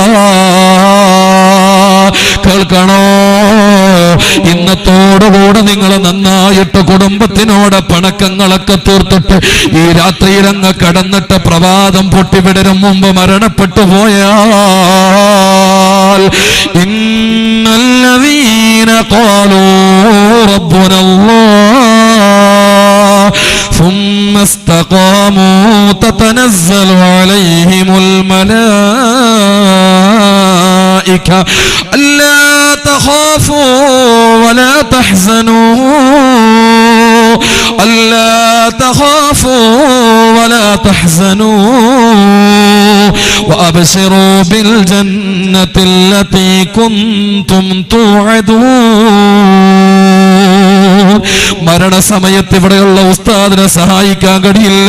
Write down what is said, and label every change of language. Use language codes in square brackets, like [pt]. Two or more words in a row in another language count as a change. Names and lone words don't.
[ml] കേൾക്കണോ? ഇന്നത്തോടുകൂടെ നിങ്ങൾ നന്നായിട്ട് കുടുംബത്തിനോട് പിണക്കങ്ങളൊക്കെ തീർത്തിട്ട് ഈ രാത്രിയിലങ്ങ് കടന്നിട്ട് പ്രഭാതം പൊട്ടിവിടരും മുമ്പ് മരണപ്പെട്ടു [ar] പോയാൽ, إن الذين قالوا ربنا الله ثم استقاموا تتنزل عليهم الملائكة ألا تخافوا ولا تحزنوا ألا تخافوا ولا تحزنوا وأبشروا بالجنة التي كنتم توعدون. [ml] മരണസമയത്ത് ഇവിടെയുള്ള ഉസ്താദിനെ സഹായിക്കാൻ കഴിയില്ല.